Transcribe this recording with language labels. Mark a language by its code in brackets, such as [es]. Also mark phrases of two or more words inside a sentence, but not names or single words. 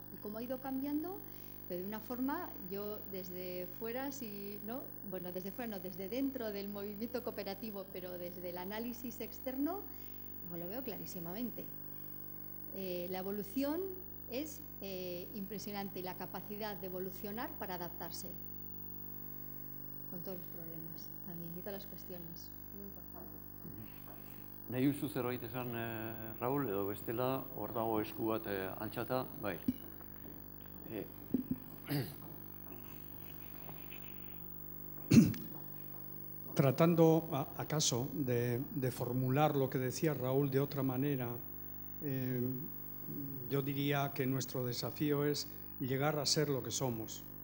[es] Y cómo ha ido cambiando, pero de una forma, yo desde fuera, desde dentro del movimiento cooperativo, pero desde el análisis externo, lo veo clarísimamente. La evolución es impresionante y la capacidad de evolucionar para adaptarse con todos los problemas también y todas las cuestiones. Muy importante. [eu] Nahi duzu zerbait esan, Raúl, edo bestela, hor dago esku bat altxata, bai. [es] Tratando, acaso, de formular lo que decía Raúl de otra manera, yo diría que nuestro desafío es llegar a ser lo que somos.